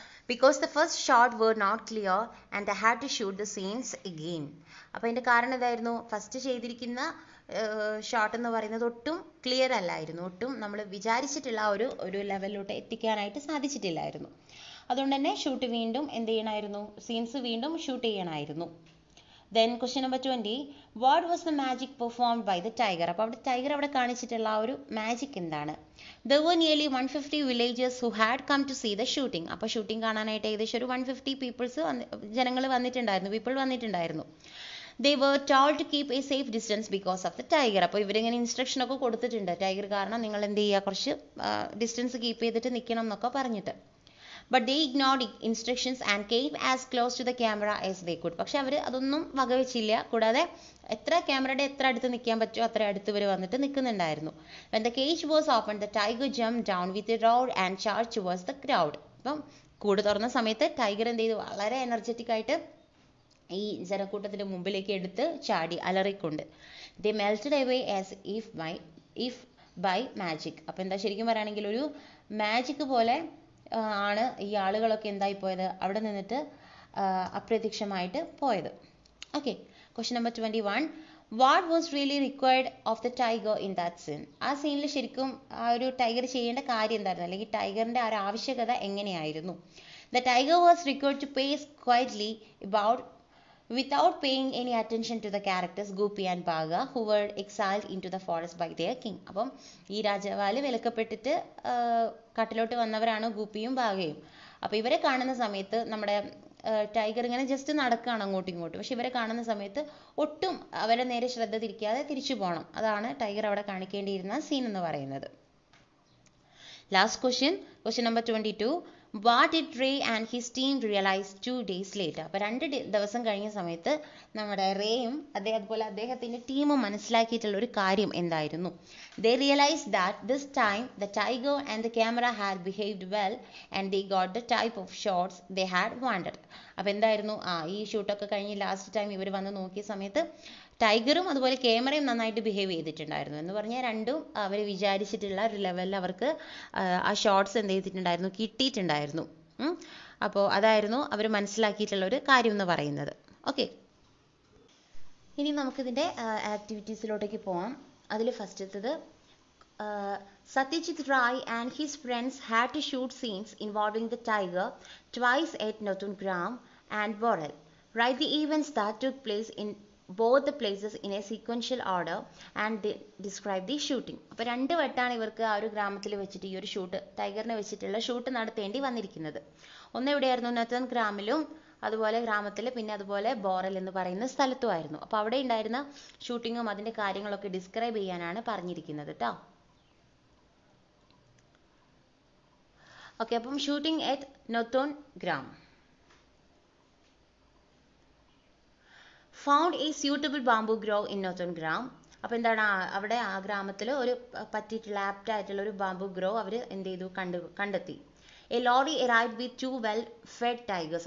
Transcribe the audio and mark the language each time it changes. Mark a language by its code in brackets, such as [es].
[en] Because the first shot were not clear and they had to shoot the scenes again. [ml] അപ്പോൾ അതിൻ്റെ കാരണം ഇതായിരുന്നു, first ചെയ്തിരിക്കുന്ന shot എന്ന് പറയുന്നത് ഒട്ടും ക്ലിയർ അല്ലായിരുന്നു, ഒട്ടും നമ്മൾ വിചാരിച്ചിട്ടുള്ള ഒരു ലെവലിലോട്ട് എത്തിക്കാനായിട്ട് സാധിച്ചിട്ടില്ലായിരുന്നു. അതുകൊണ്ട് തന്നെ ഷൂട്ട് വീണ്ടും എന്ത് ചെയ്യണമായിരുന്നു, സീൻസ് വീണ്ടും ഷൂട്ട് ചെയ്യണമായിരുന്നു. [en] Then question number 20. What was the magic performed by the tiger? [ml] അപ്പോൾ അവിടെ ടൈഗർ അവിടെ കാണിച്ചിട്ടുള്ള ആ ഒരു മാജിക് എന്താണ്? [en] There were nearly 150 villagers who had come to see the shooting. [ml] അപ്പോൾ ഷൂട്ടിംഗ് കാണാനായിട്ട് ഏകദേശം ഒരു 150 ജനങ്ങൾ വന്നിട്ടുണ്ടായിരുന്നു, പീപ്പിൾ വന്നിട്ടുണ്ടായിരുന്നു. [en] They were told to keep a safe distance because of the tiger. [ml] അപ്പോൾ ഇവരിങ്ങനെ ഇൻസ്ട്രക്ഷൻ ഒക്കെ കൊടുത്തിട്ടുണ്ട്, ടൈഗർ കാരണം നിങ്ങൾ എന്ത് ചെയ്യുക, കുറച്ച് ഡിസ്റ്റൻസ് കീപ്പ് ചെയ്തിട്ട് നിൽക്കണം എന്നൊക്കെ പറഞ്ഞിട്ട്. [en] But they ignored instructions and came as close to the camera as they could. [ml] പക്ഷെ അവർ അതൊന്നും വകവെച്ചില്ല, കൂടാതെ എത്ര ക്യാമറയുടെ എത്ര അടുത്ത് നിൽക്കാൻ പറ്റുമോ അത്ര അടുത്ത് ഇവർ വന്നിട്ട് നിൽക്കുന്നുണ്ടായിരുന്നു. [en] When the cage was opened, the tiger jumped down with a roar and charged towards the crowd. [ml] അപ്പം കൂട് തുറന്ന സമയത്ത് ടൈഗർ എന്ത് ചെയ്തു, വളരെ എനർജറ്റിക് ആയിട്ട് ഈ ജനക്കൂട്ടത്തിന്റെ മുമ്പിലേക്ക് എടുത്ത് ചാടി അലറിക്കൊണ്ട്. [en] They melted away as if by magic. [ml] അപ്പം എന്താ ശരിക്കും പറയുകയാണെങ്കിൽ ഒരു മാജിക് പോലെ ആണ് ഈ ആളുകളൊക്കെ എന്തായി പോയത്, അവിടെ നിന്നിട്ട് അപ്രത്യക്ഷമായിട്ട് പോയത്. [en] Okay. Question number 21. What was really required of the tiger in that scene? [ml] ആ സീനിൽ ശരിക്കും ആ ഒരു ടൈഗർ ചെയ്യേണ്ട കാര്യം എന്തായിരുന്നു, അല്ലെങ്കിൽ ടൈഗറിന്റെ ആ ഒരു ആവശ്യകത എങ്ങനെയായിരുന്നു? [en] The tiger was required to pace quietly without paying any attention to the characters Gopi and Bhaga, who were exiled into the forest by their king. [ml] അപ്പം ഈ രാജാവാല് വിലക്കപ്പെട്ടിട്ട് കാട്ടിലോട്ട് വന്നവരാണ് ഗൂപ്പിയും ഭാഗയും. അപ്പോൾ ഇവരെ കാണുന്ന സമയത്ത് നമ്മുടെ ടൈഗർ ഇങ്ങനെ ജസ്റ്റ് നടക്കുകയാണ് അങ്ങോട്ടും ഇങ്ങോട്ടും, പക്ഷെ ഇവരെ കാണുന്ന സമയത്ത് ഒട്ടും അവരെ നേരെ ശ്രദ്ധ തിരിക്കാതെ തിരിച്ചു പോകണം. അതാണ് ടൈഗർ അവിടെ കാണിക്കേണ്ടിയിരുന്ന സീൻ എന്ന് പറയുന്നത്. [en] Last question number 22. What did Ray and his team realize 2 days later? [ml] അപ്പോൾ 2 ദിവസം കഴിഞ്ഞ സമയത്ത് നമ്മുടെ റേയും അതുപോലെ അദ്ദേഹത്തിൻ്റെ ടീമും മനസ്സിലാക്കിയിട്ടുള്ള ഒരു കാര്യം എന്തായിരുന്നു? [en] They realized that this time the tiger and the camera had behaved well and they got the type of shots they had wanted. [ml] അപ്പോൾ എന്തായിരുന്നു, ഈ ഷൂട്ടൊക്കെ കഴിഞ്ഞ് ലാസ്റ്റ് ടൈം ഇവർ വന്ന് നോക്കിയ സമയത്ത് ടൈഗറും അതുപോലെ ക്യാമറയും നന്നായിട്ട് ബിഹേവ് ചെയ്തിട്ടുണ്ടായിരുന്നു എന്ന് പറഞ്ഞാൽ രണ്ടും അവർ വിചാരിച്ചിട്ടുള്ള ഒരു ലെവലിൽ അവർക്ക് ആ ഷോട്ട്സ് എന്ത് ചെയ്തിട്ടുണ്ടായിരുന്നു, കിട്ടിയിട്ടുണ്ടായിരുന്നു. അപ്പോൾ അതായിരുന്നു അവർ മനസ്സിലാക്കിയിട്ടുള്ള ഒരു കാര്യം എന്ന് പറയുന്നത്. ഓക്കെ, ഇനി നമുക്കിതിൻ്റെ ആക്ടിവിറ്റീസിലോട്ടേക്ക് പോവാം. അതിൽ ഫസ്റ്റത്തത് [en] Satyajit Ray and his friends had to shoot scenes involving the tiger twice at Nautun and Borel. Write the events that took place in both the places in a sequential order and describe the shooting. [ml] അപ്പോൾ 2 വട്ടാണ് ഇവർക്ക് ആ ഒരു ഗ്രാമത്തിൽ വെച്ചിട്ട് ഈ ഒരു shoot, ടൈഗറിനെ വെച്ചിട്ടുള്ള shoot നടത്തേണ്ടി വന്നിരിക്കുന്നത്. ഒന്ന് എവിടെയായിരുന്നു? നത്തൻ ഗ്രാമിലും അതുപോലെ ഗ്രാമത്തിൽ, പിന്നെ അതുപോലെ ബോറൽ എന്ന് പറയുന്ന സ്ഥലത്തുമായിരുന്നു. അപ്പോൾ അവിടെ ഉണ്ടായിരുന്ന ഷൂട്ടിങ്ങും അതിൻ്റെ കാര്യങ്ങളൊക്കെ ഡിസ്ക്രൈബ് ചെയ്യാനാണ് പറഞ്ഞിരിക്കുന്നത് കേട്ടോ. [en] Okay, അപ്പം shooting at Nothon Gram. Found a suitable bamboo grove in Nothon Gram. [ml] അപ്പോൾ എന്താണ്, അവിടെ ആ ഗ്രാമത്തിൽ ഒരു പറ്റിയിട്ടുള്ള ആപ്റ്റ് ആയിട്ടുള്ള ഒരു ബാംബു ഗ്രോ അവർ എന്ത് ചെയ്തു, കണ്ടെത്തി. [en] A lorry arrived with 2 well fed tigers.